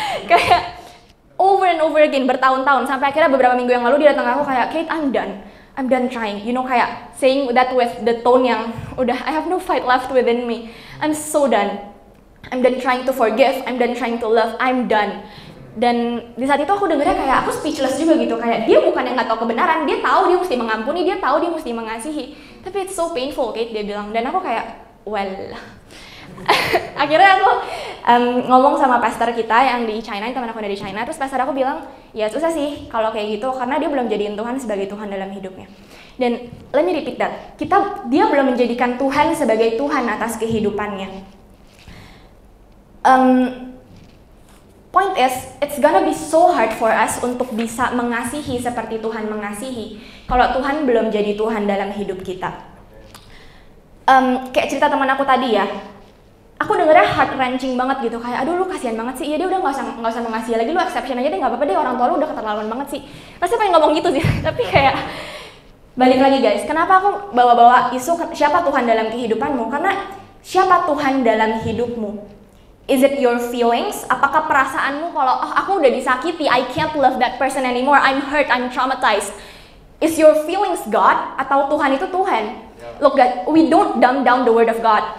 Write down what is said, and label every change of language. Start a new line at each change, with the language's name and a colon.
English: Kayak over and over again bertahun-tahun,
Indonesian: sampai akhirnya beberapa minggu yang lalu dia datang ke aku kayak,
English: Kate, I'm done trying, you know, kayak saying that with the tone
Indonesian: yang udah
English: I have no fight left within me, I'm so done. I'm done trying to forgive, I'm done trying to love, I'm done.
Indonesian: Dan di saat itu aku dengernya kayak aku speechless juga gitu, kayak dia bukan yang nggak tahu kebenaran, dia tahu dia mesti mengampuni, dia tahu dia mesti mengasihi, tapi
English: it's so painful,
Indonesian: Kate, dia bilang. Dan aku kayak, well, akhirnya aku ngomong sama pastor kita yang di China, teman aku dari China, terus pastor aku bilang, ya susah sih kalau kayak gitu, karena dia belum jadiin Tuhan sebagai Tuhan dalam hidupnya. Dan
English: let me repeat that,
Indonesian: dia belum menjadikan Tuhan sebagai Tuhan atas kehidupannya.
English: Point is, it's gonna be so hard for us
Indonesian: untuk bisa mengasihi seperti Tuhan mengasihi kalau Tuhan belum jadi Tuhan dalam hidup kita. Kayak cerita teman aku tadi ya, aku dengernya
English: heart wrenching
Indonesian: banget gitu, kayak aduh lu kasihan banget sih, ya dia udah nggak usah mengasihi lagi, lu exception aja deh, nggak apa-apa deh, orang tua lu udah keterlaluan banget sih. Pasti pengen ngomong gitu sih, tapi kayak balik lagi guys, kenapa aku bawa-bawa isu siapa Tuhan dalam kehidupanmu? Karena siapa Tuhan dalam hidupmu?
English: Is it your feelings?
Indonesian: Apakah perasaanmu kalau aku udah disakiti,
English: I can't love that person anymore, I'm hurt, I'm traumatized. Is your feelings God
Indonesian: atau Tuhan itu Tuhan?
English: Look God, we don't dumb down the word of God.